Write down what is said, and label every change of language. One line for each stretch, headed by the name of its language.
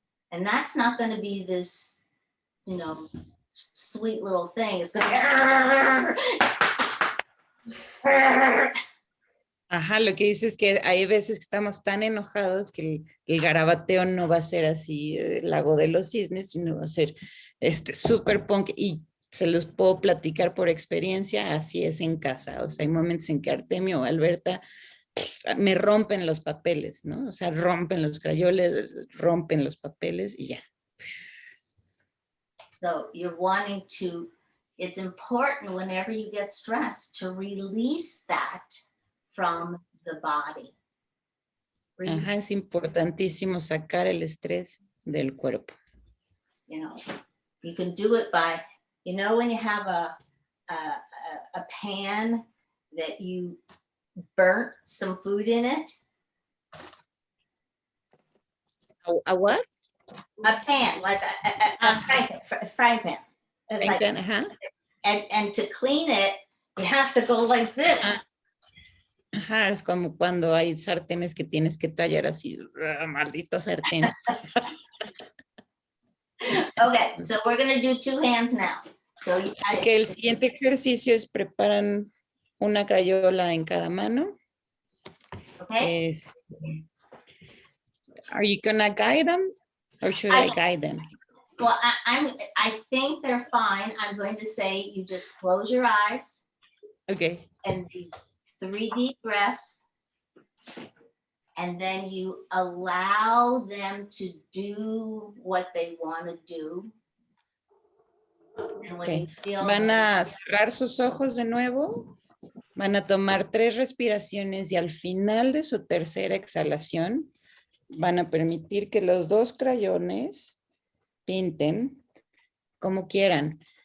English: And that's not going to be this, sweet little thing. It's going to be...
Spanish: Ajá, lo que dice es que hay veces que estamos tan enojados que el garabateo no va a ser así el lago de los cisnes, sino va a ser super punk, y se los puedo platicar por experiencia, así es en casa. O sea, hay momentos en que Artemio o Alberta me rompen los papeles, ¿no? O sea, rompen los crayoles, rompen los papeles y ya.
English: So you're wanting to, it's important whenever you get stressed to release that from the body.
Spanish: Ajá, es importantísimo sacar el estrés del cuerpo.
English: You know, you can do it by, you know, when you have a pan that you burnt some food in it, ¿A what? a pan, like a frying pan. It's like, Ajá. and to clean it, you have to go like this.
Spanish: Ajá, es como cuando hay sartenes que tienes que tallar así, maldito sartén.
English: Okay, so we're gonna do two hands now. So
Spanish: Que el siguiente ejercicio es preparan una crayola en cada mano.
English: okay, Are you gonna guide them or should I guide them? well, I think they're fine. I'm going to say you just close your eyes Okay. and do 3 deep breaths. And then you allow them to do what they want to do. And when Okay. you feel
Spanish: Van a cerrar sus ojos de nuevo. Van a tomar 3 respiraciones y al final de su tercera exhalación van a permitir que los 2 crayones pinten como quieran.